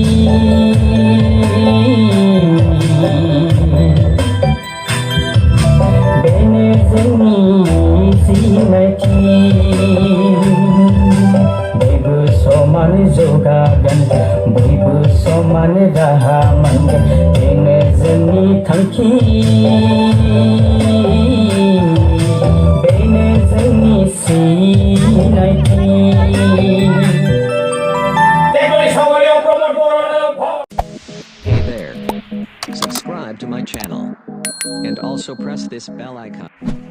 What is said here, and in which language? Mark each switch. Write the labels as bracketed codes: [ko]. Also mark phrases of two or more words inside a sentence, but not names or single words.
[brx] बेनो जोंनि सिनायथि बयबो समान जौगागोन बयबो समान राहा मोनगोन बेनो जोंनि थांखि बेनो जोंनि सिनायथि [en] Hey there, subscribe to my channel and also press this bell icon.